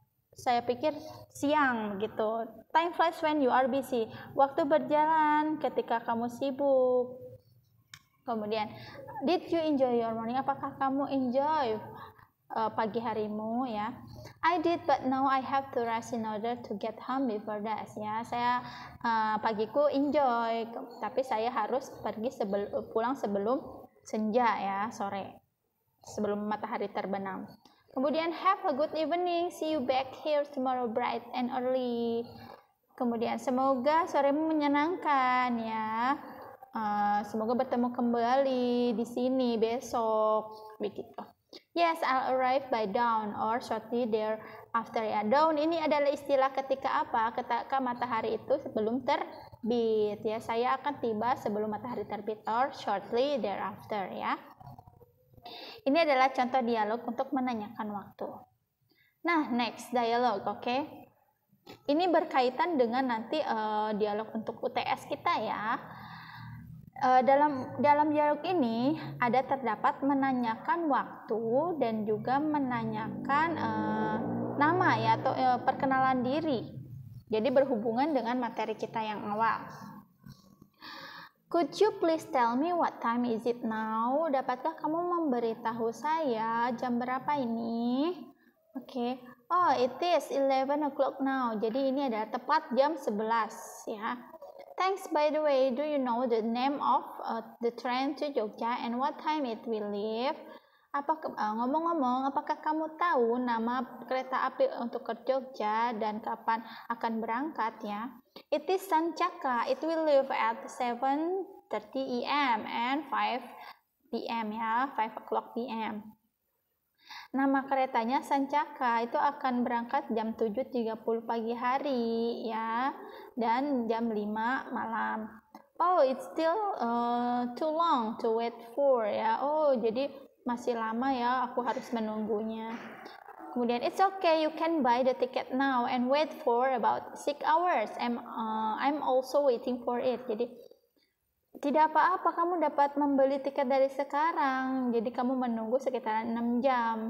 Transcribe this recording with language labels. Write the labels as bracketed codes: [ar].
[id] Saya pikir siang gitu. [en] Time flies when you are busy. [id] Waktu berjalan ketika kamu sibuk. [en] Kemudian, did you enjoy your morning? [id] Apakah kamu enjoy pagi harimu ya? [en] I did, but now I have to rush in order to get home before dusk ya. [id] Saya pagiku enjoy, tapi saya harus pergi pulang sebelum senja ya, sore, sebelum matahari terbenam. [en] Kemudian have a good evening, see you back here tomorrow bright and early. [id] Kemudian semoga soremu menyenangkan ya. Semoga bertemu kembali di sini besok begitu. [en] Yes, I'll arrive by dawn or shortly thereafter ya. [id] Dawn ini adalah istilah ketika apa? Ketika matahari itu sebelum terbit ya. Saya akan tiba sebelum matahari terbit [en] or shortly thereafter [id] ya. Ini adalah contoh dialog untuk menanyakan waktu. Nah, next dialog, oke. Ini berkaitan dengan nanti dialog untuk UTS kita ya. Dalam dialog ini terdapat menanyakan waktu dan juga menanyakan nama ya, atau perkenalan diri. Jadi berhubungan dengan materi kita yang awal. [en] Could you please tell me what time is it now? [id] Dapatkah kamu memberitahu saya jam berapa ini? Oke. [en] Oh, it is 11 o'clock now. [id] Jadi ini adalah tepat jam 11 ya. [en] Thanks, by the way, do you know the name of the train to Jogja and what time it will leave? [id] Ngomong-ngomong, apakah kamu tahu nama kereta api untuk ke Jogja dan kapan akan berangkat ya? [en] It is Sancaka. It will leave at 7:30 a.m. and 5 p.m. ya, 5 o'clock p.m. [id] Nama keretanya Sancaka, itu akan berangkat jam 7.30 pagi hari ya, dan jam 5 malam. [en] Oh, it's still too long to wait for ya. [id] Oh, jadi masih lama ya, aku harus menunggunya. [en] Kemudian it's okay, you can buy the ticket now and wait for about 6 hours. I'm also waiting for it. [id] Jadi tidak apa-apa, kamu dapat membeli tiket dari sekarang. Jadi kamu menunggu sekitar 6 jam.